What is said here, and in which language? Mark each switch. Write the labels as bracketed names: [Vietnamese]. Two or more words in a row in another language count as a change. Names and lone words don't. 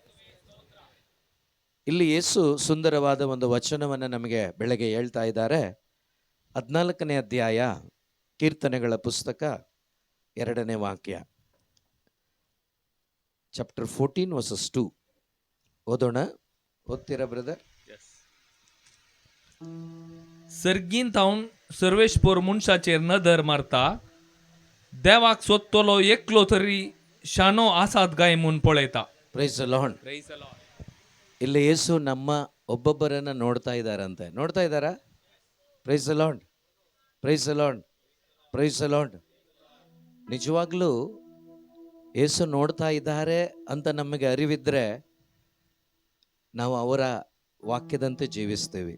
[Kannada] ಇಲ್ಲಿ ಯೇಸು ಸುಂದರವಾದ ಒಂದು ವಚನವನ್ನು ನಮಗೆ ಬೆಳಗ್ಗೆ ಹೇಳ್ತಾ ಇದ್ದಾರೆ. 14ನೇ ಅಧ್ಯಾಯ ಕೀರ್ತನೆಗಳ ಪುಸ್ತಕ 2ನೇ ವಾಕ್ಯ, [English] chapter 14 verses 2 [Kannada] ಓದೋಣ. ಓದ್ತೀರಾ ಬ್ರದರ್? [Konkani] सर्गीन थावन सर्वेशपोर मनशाचेर नदर मारता, देवाक सोदतलो एकलो तरी शानो आसात गाय म्हूण पळयता. [English] Praise the Lord. [Kannada] ಇಲ್ಲಿ ಯೇಸು ನಮ್ಮ ಒಬ್ಬೊಬ್ಬರನ್ನ ನೋಡ್ತಾ ಇದ್ದಾರಂತೆ. ನೋಡ್ತಾ ಇದ್ದಾರಾ? [English] Praise the Lord, Praise the Lord, Praise the Lord. [Kannada] ನಿಜವಾಗ್ಲೂ ಯೇಸು ನೋಡ್ತಾ ಇದ್ದಾರೆ ಅಂತ ನಮಗೆ ಅರಿವಿದ್ರೆ ನಾವು ಅವರ ವಾಕ್ಯದಂತೆ ಜೀವಿಸ್ತೀವಿ.